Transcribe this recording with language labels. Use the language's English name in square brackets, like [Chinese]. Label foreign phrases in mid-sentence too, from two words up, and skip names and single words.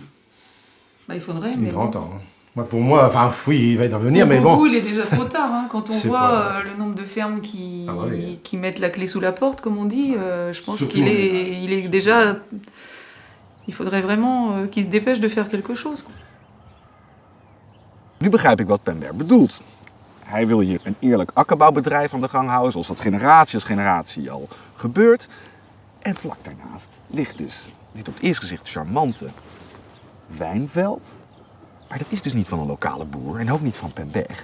[French] Bah, il faudrait, Il mais est grand bon. temps. Hein. Moi, pour moi, enfin oui, il va intervenir, Pour mais beaucoup, bon. il est déjà trop tard. Hein. Quand on C'est voit pas- le nombre de fermes qui oui. mettent la clé sous la porte, comme on dit, je pense Surtout, qu'il est déjà... Il faudrait vraiment qu'il se dépêche de faire quelque chose. [Dutch] Nu begrijp ik wat Pember bedoelt. Hij wil hier een eerlijk akkerbouwbedrijf aan de gang houden, zoals dat generatie als generatie al gebeurt. En vlak daarnaast ligt dus dit op het eerste gezicht charmante wijnveld. Maar dat is dus niet van een lokale boer en ook niet van Pember.